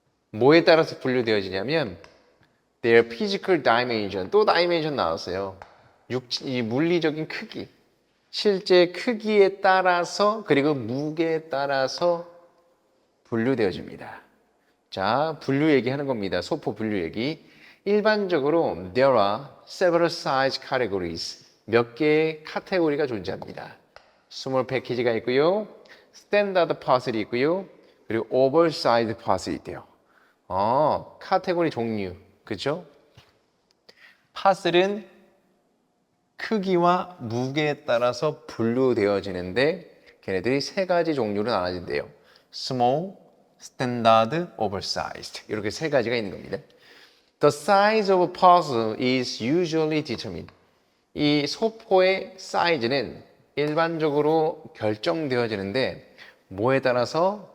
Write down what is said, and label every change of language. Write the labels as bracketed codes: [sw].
[ko] 뭐에 따라서 분류되어지냐면 [en] their physical dimension, [ko] 또 다이멘션 나왔어요. 이 물리적인 크기, 실제 크기에 따라서 그리고 무게에 따라서 분류되어집니다. 자, 분류 얘기하는 겁니다. 소포 분류 얘기. 일반적으로 [en] there are several size categories. [ko] 몇 개의 카테고리가 존재합니다. 스몰 패키지가 있고요. 스탠다드 파슬이 있고요. 그리고 오버사이즈 파슬이 있대요. 카테고리 종류. 그죠? 파슬은 크기와 무게에 따라서 분류되어지는데 걔네들이 세 가지 종류로 나눠진대요. [en] small, standard, oversized. [ko] 이렇게 세 가지가 있는 겁니다. [en] The size of a puzzle is usually determined. [ko] 이 소포의 사이즈는 일반적으로 결정되어지는데 뭐에 따라서?